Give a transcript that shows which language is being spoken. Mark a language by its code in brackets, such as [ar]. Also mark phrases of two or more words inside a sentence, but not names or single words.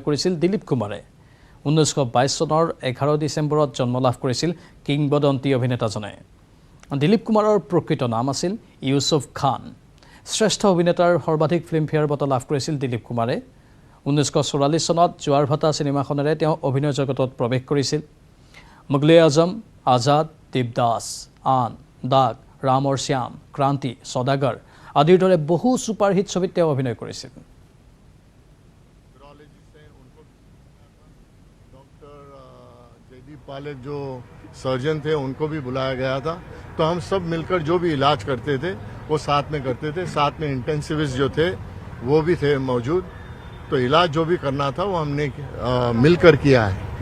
[as] কৰিছিল দিলীপ কুমাৰে 1922 চনৰ 11 ডিচেম্বৰত জন্ম লাভ কৰিছিল কিংবদন্তি অভিনেতাজনে দিলীপ কুমাৰৰ প্ৰকৃত নাম আছিল ইউছুফ খান শ্ৰেষ্ঠ অভিনেতাৰ সৰ্বাধিক ফিল্মফেয়াৰ বঁটা লাভ কৰিছিল দিলীপ কুমাৰে 1944 চনত জোৱাৰ ভাটা চিনেমাখনেৰে তেওঁ অভিনয় জগতত প্ৰৱেশ কৰিছিল মুগলে আজম আজাদ দেৱদাস আন দাগ ৰাম আৰু শ্যাম ক্ৰান্তি সদাগৰ আদিৰ দৰে বহু ছুপাৰহিট ছবিত তেওঁ অভিনয় কৰিছিল। [hi] पालेक जो सर्जन थे उनको भी बुलाया गया था, तो हम सब मिलकर जो भी इलाज करते थे वो साथ में करते थे। साथ में इंटेंसिविस्ट जो थे वो भी थे मौजूद, तो इलाज जो भी करना था वो हमने मिलकर किया है।